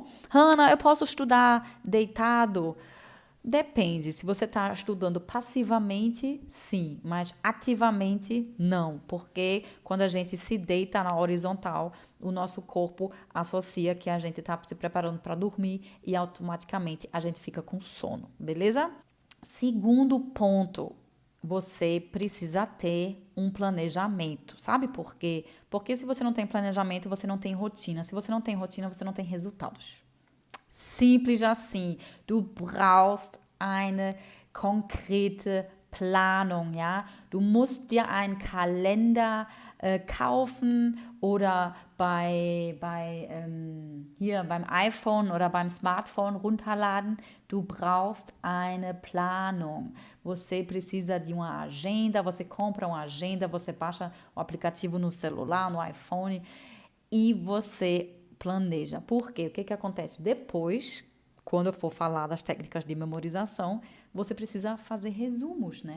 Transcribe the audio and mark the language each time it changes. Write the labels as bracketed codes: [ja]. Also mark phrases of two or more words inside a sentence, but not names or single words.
[pt] Hannah, eu posso estudar deitado? Depende, se você está estudando passivamente, sim, mas ativamente, não, porque quando a gente se deita na horizontal, o nosso corpo associa que a gente está se preparando para dormir e automaticamente a gente fica com sono, beleza? Segundo ponto, você precisa ter um planejamento. Sabe por quê? Porque se você não tem planejamento, você não tem rotina. Se você não tem rotina, você não tem resultados. Simples assim. [de] Du brauchst eine konkrete Planung, ja. Du musst dir einen Kalender kaufen oder hier beim iPhone oder beim Smartphone runterladen. Du brauchst eine Planung. [pt] Você precisa de uma agenda, você compra uma agenda, você baixa o aplicativo no celular, no iPhone e você planeja. Por quê? O que acontece? Depois, quando eu for falar das técnicas de memorização, você precisa fazer resumos, né?